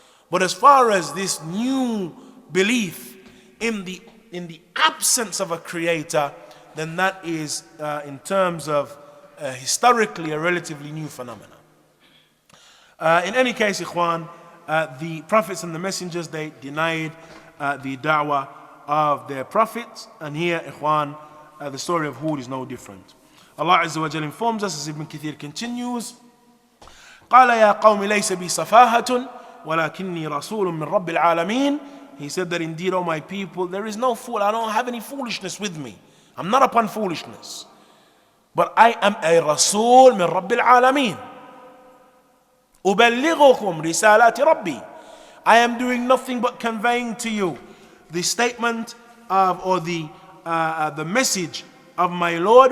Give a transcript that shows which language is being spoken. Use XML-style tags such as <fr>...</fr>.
<en>But as far as this new belief in the absence of a creator, then that is in terms of historically a relatively new phenomenon. In any case, ikhwan, the prophets and the messengers, they denied the da'wah of their prophets, and here, ikhwan, the story of Hud is no different. Allah Azza wa Jalla informs us, as Ibn Kathir continues,</en> <ar>قال يا قوم ليس بي سفاهة ولكني رسول من رب العالمين.</ar> <en>He said that indeed, O my people, there is no fool, I don't have any foolishness with me. I'm not upon foolishness. But I am a Rasul</en> <ar>من رب العالمين. أبلغكم رسالات ربي.</ar> <en>I am doing nothing but conveying to you the statement of, or the message of my Lord.</en>